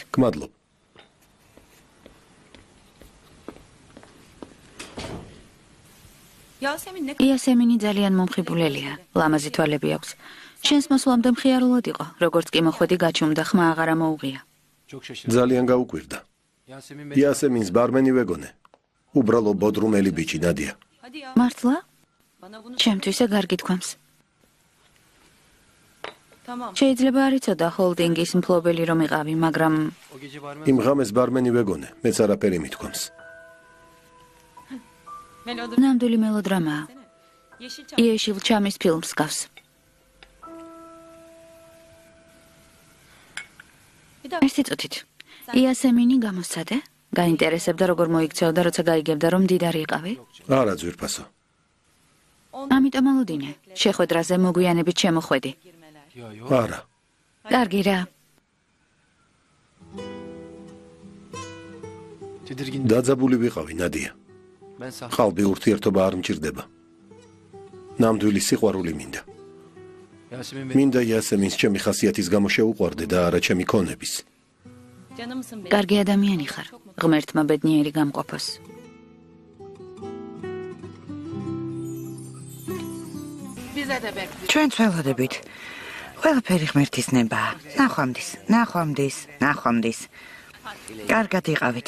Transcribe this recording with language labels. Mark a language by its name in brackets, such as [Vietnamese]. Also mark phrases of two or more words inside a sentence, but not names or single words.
[Georgian] გმადლობ. [Turkish] Yasemin ne [Georgian] იასემინი ძალიან მომხიბულელია. ლამაზი თვალები აქვს. შენს მოსვლამდე მხიარულად იყო. როგორც კი მოხვედი გაჩუმდა, ხმა აღარა მოუღია. ძალიან გაუკვირდა. იასემინს ბარმენი ვეგონე. უბრალო ბოდრუმელი ბიჭი ნადია. [Turkish] Hadi ya. [Georgian] მართლა? [Turkish] Bana bunu [Georgian] ჩემთვისე გარგი თქვამს. tamam. შეიძლება არ იცოდა ჰოლდინგის მფლობელი რომ იყავი, მაგრამ იმ ღამეს ბარმენი ვეგონე, მეც არაფერი მithქვამს. Melodram. ნამდვილი მელოდრამაა. Yeşilçam. იეშილ ჩამის ფილმს გავს. [Turkish] Bir dakika. [Georgian] ერთი წუთით. იასემინი გამოსცადე? გაინტერესებდა როგორ მოიქცეოდა, როცა გაიგებდა რომ მდიდარი იყავი? არა ძვირფასო. ამიტომ ალოდინე. შეხვედრაზე მოგვიანებით შემოხვედი. არა. კარგი რა. დაძაბული ვიყავი ნადია. ყალბი ურთიერთობა არ მჭირდება. ნამდვილი სიყვარული მინდა. მინდა იასემინს ჩემი ხასიათის გამო შეუყვარდე და არა ჩემი ქონების. [Turkish] Canımsın benim. [Georgian] კარგი ადამიანი ხარ. ღმერთმა ბედნიერი გამყოფოს. [Turkish] Bize de bekliyor. [Georgian] ჩვენ ცველოდებით. ყველაფერი ღმერთის ნებაა. ნახვამდის, ნახვამდის, ნახვამდის. კარგად იყავით.